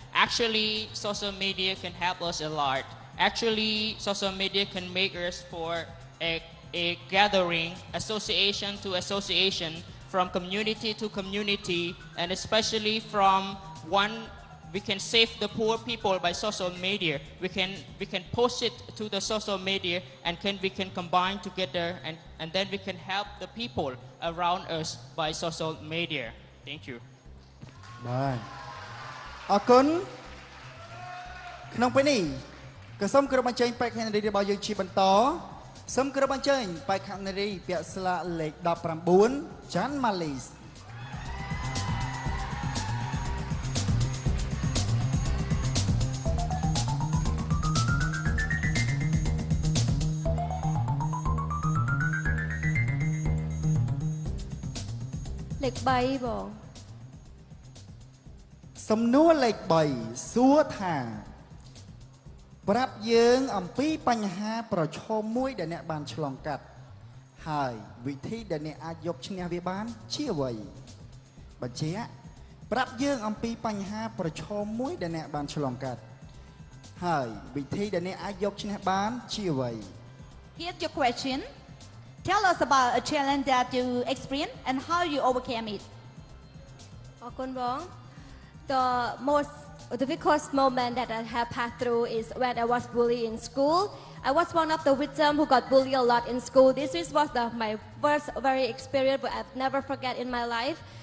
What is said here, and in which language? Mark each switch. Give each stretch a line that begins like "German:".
English: Actually, social media can help us a lot. Actually, social media can make us for a gathering, association to association, from community to community, and especially from one. We can save the poor people by social media. We can post it to the social media and we can combine together and then we can help the people around us by social media. Thank you.
Khmer: បាទអរគុណក្នុងពេលនេះក៏សូមគោរពអញ្ជើញបេក្ខនារីរបស់យើងជាបន្តសូមគោរពអញ្ជើញបេក្ខនារីពាក់ស្លាកលេខ19ចាន់ម៉ាលីស លេខ3បង សំណួរលេខ3សួរថាប្រាប់យើងអំពីបញ្ហាប្រឈមមួយដែលអ្នកបានឆ្លងកាត់ហើយវិធីដែលអ្នកអាចយកឈ្នះវាបានជាអ្វីបញ្ជាក់ប្រាប់យើងអំពីបញ្ហាប្រឈមមួយដែលអ្នកបានឆ្លងកាត់ហើយវិធីដែលអ្នកអាចយកឈ្នះបានជាអ្វី
English: Here's your question. Tell us about a challenge that you experienced and how you overcame it.
Khmer: អរគុណបង
English: The most difficult moment that I have passed through is when I was bullied in school. I was one of the victims who got bullied a lot in school. This was my first very experience but I've never forget in my life.